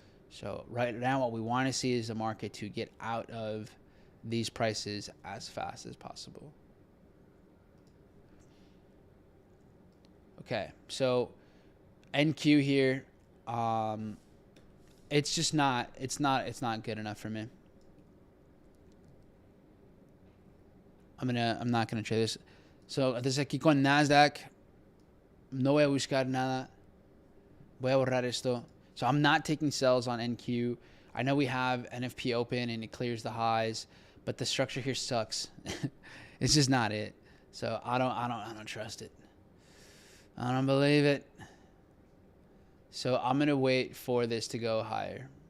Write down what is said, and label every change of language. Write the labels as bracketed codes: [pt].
[en] So right now what we want to see is the market to get out of these prices as fast as possible. Okay, so NQ here, it's just not good enough for me. I'm not gonna trade this. [es] So desde aquí con Nasdaq, no voy a buscar nada. Voy a borrar esto. [en] So I'm not taking sells on NQ. I know we have NFP open and it clears the highs, but the structure here sucks. It's just not it. So I don't trust it. I don't believe it. So I'm gonna wait for this to go higher.